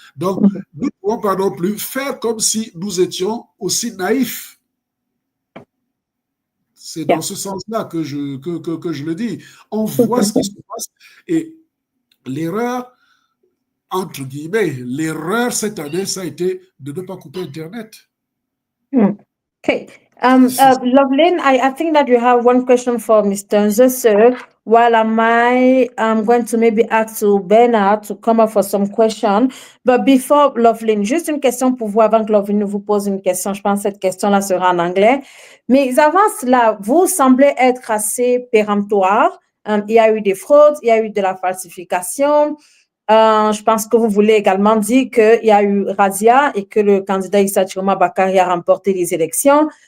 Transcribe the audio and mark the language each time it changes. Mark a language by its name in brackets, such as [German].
[French] Donc, nous ne pouvons pas non plus faire comme si nous étions aussi naïfs. C'est dans ce sens-là que je le dis. On voit ce qui se passe et l'erreur, entre guillemets, l'erreur cette année, ça a été de ne pas couper Internet. [English] Okay. Loveline, I think that you have one question for Mr. Nzese, while I'm going to maybe ask to Bernard to come up for some question. But before Loveline, [French] juste une question pour vous avant que Loveline vous pose une question. Je pense que cette question-là sera en anglais. Mais avant cela, vous semblez être assez péremptoire. Il y a eu des fraudes, il y a eu de la falsification. Je pense que vous voulez également dire qu'il y a eu razzia et que le candidat Issa Tchiroma Bakary a remporté les élections.